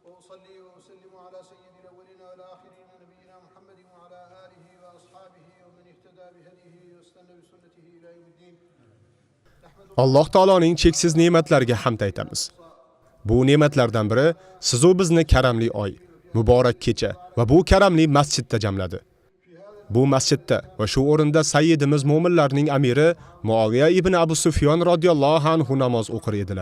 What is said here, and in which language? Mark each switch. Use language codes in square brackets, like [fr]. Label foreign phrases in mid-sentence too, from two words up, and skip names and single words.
[ar] وأصلي وأسلم على سيد الأولين والآخرين نبينا محمد وعلى آله وأصحابه ومن اهتدى بهديه واستنى بسنته إلى يوم الدين. [uz] Alloh taoloning cheksiz ne'matlariga hamd aytamiz. Bu ne'matlardan biri siz u bizni karamli oy, muborak kecha va bu karamli masjidda jamladi. Bu masjidda va shu o'rinda sayyidimiz mo'minlarning amiri Muaviya ibn Abu Sufyon radhiyallohu anhu namoz o'qir edilar.